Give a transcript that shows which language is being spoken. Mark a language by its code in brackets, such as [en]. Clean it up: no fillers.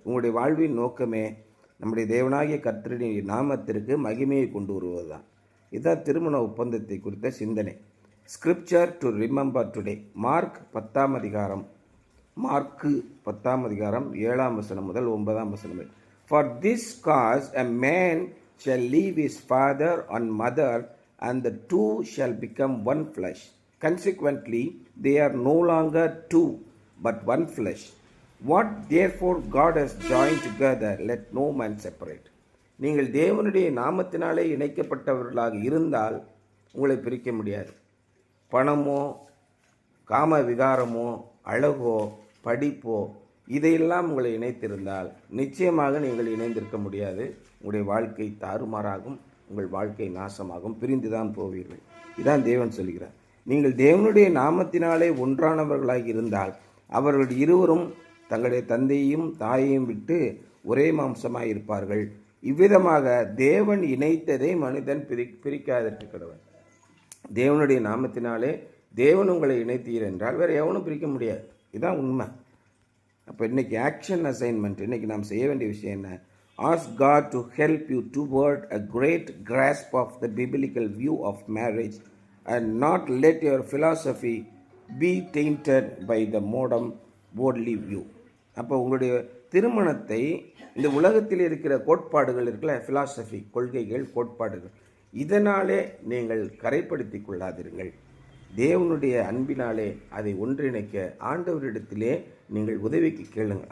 [ta] உங்களுடைய வாழ்வின் நோக்கமே நம்முடைய தேவனாகிய கர்த்தருடைய நாமத்திற்கு மகிமையை கொண்டு வருவது தான். இதுதான் திருமண ஒப்பந்தத்தை குறித்த சிந்தனை. [en] Scripture to remember today. [ta] Mark 10ஆம் அதிகாரம், மார்க்கு 10ஆம் அதிகாரம் 7ஆம் வசனம் முதல் 9ஆம் வசனம். [en] For this cause a man shall leave his father and mother, and the two shall become one flesh. Consequently, they are no longer two, but one flesh. What therefore God has joined together, let no man separate. [ta] நீங்கள் தேவனுடைய நாமத்தினாலே இணைக்கப்பட்டவர்களாக இருந்தால் உங்களை பிரிக்க முடியாது. பணமோ, காம விகாரமோ, அழகோ, படிப்போ, இதையெல்லாம் உங்களை இணைத்திருந்தால் நிச்சயமாக நீங்கள் இணைந்திருக்க முடியாது. உங்களுடைய வாழ்க்கை தாறுமாறாகும், உங்கள் வாழ்க்கை நாசமாகும், பிரிந்து தான் போவீர்கள். இதான் தேவன் சொல்கிறார். நீங்கள் தேவனுடைய நாமத்தினாலே ஒன்றானவர்களாக இருந்தால் அவர்கள் இருவரும் தங்களுடைய தந்தையையும் தாயையும் விட்டு ஒரே மாம்சமாக இருப்பார்கள். இவ்விதமாக தேவன் இணைத்ததை மனிதன் பிரிக்காதற்கு கடவன். தேவனுடைய நாமத்தினாலே தேவன் உங்களை இணைத்தீர் என்றால் வேறு எவனும் பிரிக்க முடியாது. இதுதான் உண்மை. அப்போ இன்றைக்கி ஆக்ஷன் அசைன்மெண்ட், இன்றைக்கி நாம் செய்ய வேண்டிய விஷயம் என்ன? [en] Ask God to help you toward a great grasp of the biblical view of marriage and not let your philosophy be tainted by the modern worldly view. [ta] அப்போ உங்களுடைய திருமணத்தை இந்த உலகத்தில் இருக்கிற கோட்பாடுகள் இருக்குல்ல, ஃபிலாசபி, கொள்கைகள், கோட்பாடுகள், இதனாலே நீங்கள் கரைப்படுத்தி கொள்ளாதீர்கள். தேவனுடைய அன்பினாலே அதை ஒன்றிணைக்க ஆண்டவரிடத்திலே நீங்கள் உதவிக்கு கேளுங்கள்.